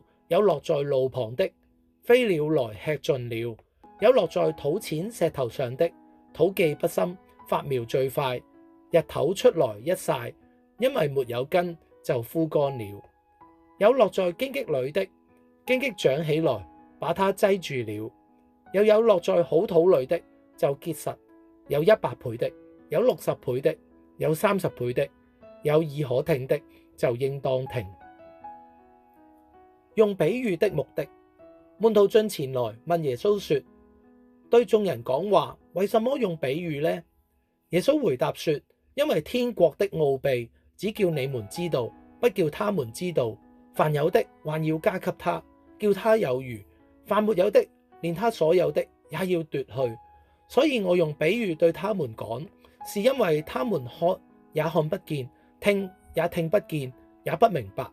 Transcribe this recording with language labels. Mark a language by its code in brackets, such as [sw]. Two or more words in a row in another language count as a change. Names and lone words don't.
[zh] 有落在路旁的，飛鳥來吃盡了；有落在土淺石頭上的，土既不深，發苗最快，日頭出來一曬，因為沒有根，就枯乾了；有落在荊棘裏的，荊棘長起來，把它擠住了；又有落在好土裏的，就結實，有100倍的，有60倍的，有30倍的。有耳可聽的，就應當聽。用比喻的目的。門徒進前來問耶穌說：對眾人講話，為什麼用比喻呢？耶穌回答說：因為天國的奧秘，只叫你們知道，不叫他們知道。凡有的，還要加給他，叫他有餘；凡沒有的，連他所有的也要奪去。所以我用比喻對他們講，是因為他們看也看不見，聽也聽不見，也不明白。